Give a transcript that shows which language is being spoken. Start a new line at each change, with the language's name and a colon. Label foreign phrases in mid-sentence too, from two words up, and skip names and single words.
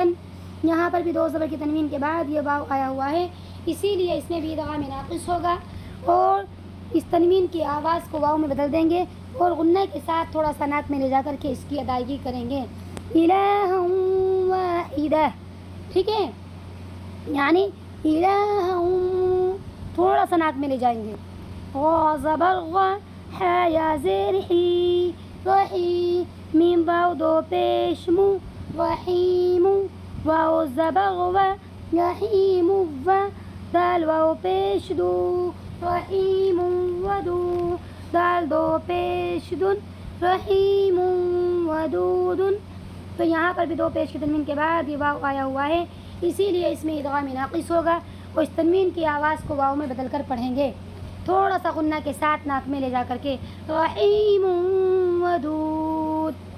Urdu: یہاں پر بھی دو زبر کی تنوین کے بعد یہ واو آیا ہوا ہے، اسی لیے اس میں بھی ادغام ناقص ہوگا اور اس تنوین کی آواز کو واو میں بدل دیں گے اور غنہ کے ساتھ تھوڑا سا ناک میں لے جا کر کے اس کی ادائیگی کریں گے
Arabic: الہ واحدہ.
Urdu: ٹھیک ہے. یعنی الہ تھوڑا سا ناک میں لے جائیں گے.
Arabic: غا زبر غا حا یا زیر حی رحی میم واو دو پیش مو رحیم واو زبر و رحیم و دال واو پیش دو رحیم ودو دال دو پیش دن رحیم ودود.
Urdu: تو یہاں پر بھی دو پیش کی تنوین کے بعد یہ واو آیا ہوا ہے، اسی لیے اس میں ادغام ناقص ہوگا اور اس تنوین کی آواز کو واو میں بدل کر پڑھیں گے تھوڑا سا غنہ کے ساتھ ناک میں لے جا کر کے
Arabic: رحیم ودود.